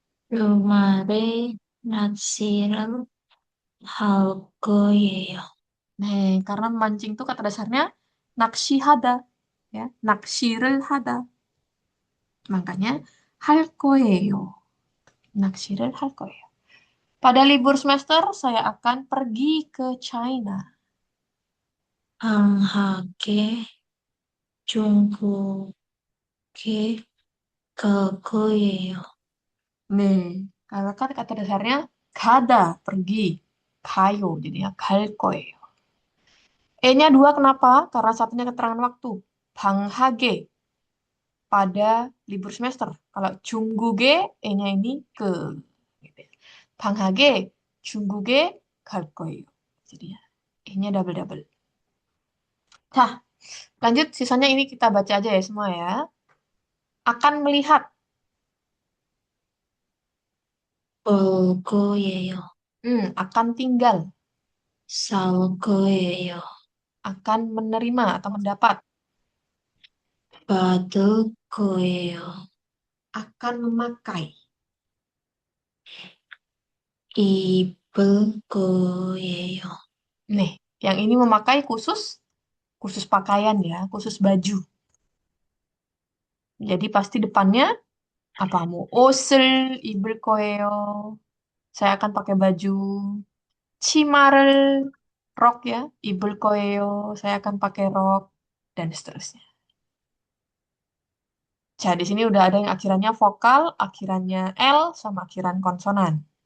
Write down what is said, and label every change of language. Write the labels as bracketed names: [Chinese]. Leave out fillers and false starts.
[Korean] 주말에 낚시를 할 거예요. [Indonesian] Nih, karena memancing tuh kata dasarnya [Korean] nakshihada, [Indonesian] ya, [Korean] nakshi를 하다. [Indonesian] Makanya [Korean] 할 거예요. nakshi를 할 거예요. [Indonesian] Pada libur semester saya akan pergi ke China. [Korean] 방학에 중국에 갈 거예요. [Indonesian] Nih, karena kan kata dasarnya kada, pergi. Kayo, jadinya [Korean] 갈 거예요. [Indonesian] E-nya dua kenapa? Karena satunya keterangan waktu. [Korean] 방학에, [Indonesian] pada libur semester. Kalau [Korean] 중국에, [Indonesian] E-nya ini ke. Gitu ya. [Korean] 방학에 중국에 갈 거예요. [Indonesian] Jadinya E-nya double-double. Nah, lanjut sisanya ini kita baca aja ya semua ya. Akan melihat, [Korean] 볼 거예요. [Indonesian] akan tinggal, [Korean] 살 거예요. [Indonesian] akan menerima atau mendapat, [Korean] 받을 거예요. [Indonesian] akan memakai. [Korean] 입을 거예요. [Indonesian] Nih, yang ini memakai khusus khusus pakaian ya, khusus baju. Jadi pasti depannya apa mau [Korean] 옷을 입을 거예요. [Indonesian] Saya akan pakai baju. [Korean] 치마를 [Indonesian] rok ya, [Korean] 입을 거예요. [Indonesian] Saya akan pakai rok dan seterusnya. Jadi di sini udah ada yang akhirannya vokal, akhirannya L sama akhiran konsonan.